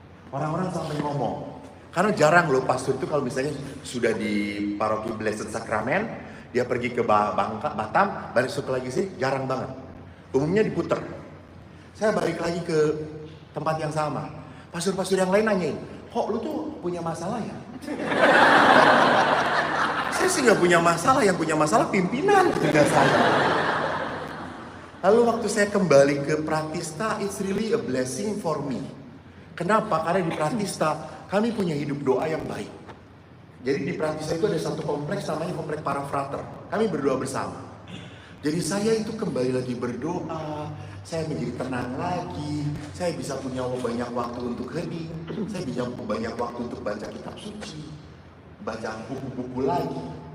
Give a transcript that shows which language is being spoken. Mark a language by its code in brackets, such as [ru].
[id] Orang-orang sampai ngomong, karena jarang loh pastor itu kalau misalnya sudah di paroki Blessed Sacrament, dia pergi ke Batam, balik lagi sih, jarang banget. Umumnya diputer. Saya balik lagi ke tempat yang sama. Pastor-pastor yang lain nanyain, "Kok lu tuh punya masalah ya?" Saya sih nggak punya masalah, yang punya masalah pimpinan, tidak saya. Lalu waktu saya kembali ke Pratista, [en] it's really a blessing for me. [id] Kenapa? Karena di Pratista kami punya hidup doa yang baik. Jadi di Pratista itu ada satu kompleks namanya kompleks para frater. Kami berdoa bersama. Jadi saya itu kembali lagi berdoa, saya menjadi tenang lagi, saya bisa punya banyak waktu untuk hening, saya bisa banyak waktu untuk baca kitab suci, baca buku-buku lagi.